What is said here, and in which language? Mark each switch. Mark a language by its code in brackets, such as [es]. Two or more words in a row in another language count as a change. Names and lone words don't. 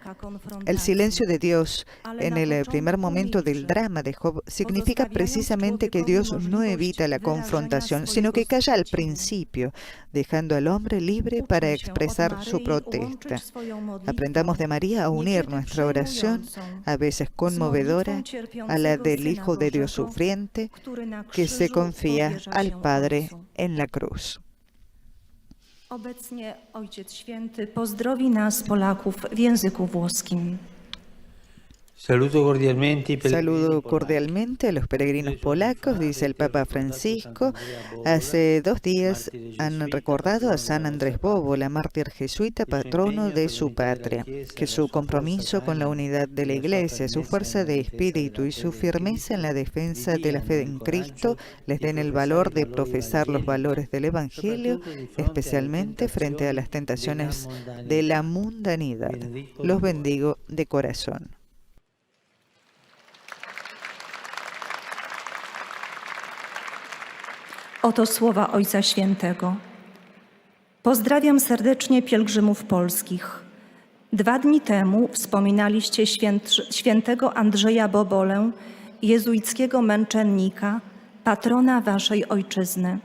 [es] El silencio de Dios en el primer momento del drama de Job significa precisamente que Dios no evita la confrontación, sino que calla al principio, dejando al hombre libre para expresar su protesta. Aprendamos de María a unir nuestra oración, a veces conmovedora, a la del Hijo de Dios sufriente, que se confía al Padre en la cruz. [pl] Obecnie Ojciec Święty pozdrowi nas, Polaków, w języku włoskim. [es] Saludo cordialmente a los peregrinos polacos, dice el Papa Francisco. Hace 2 días han recordado a San Andrés Bóbola, mártir jesuita, patrono de su patria. Que su compromiso con la unidad de la Iglesia, su fuerza de espíritu y su firmeza en la defensa de la fe en Cristo les den el valor de profesar los valores del Evangelio, especialmente frente a las tentaciones de la mundanidad. Los bendigo de corazón. [pl] Oto słowa Ojca Świętego. Pozdrawiam serdecznie pielgrzymów polskich. 2 dni temu wspominaliście świętego Andrzeja Bobolę, jezuickiego męczennika, patrona waszej ojczyzny.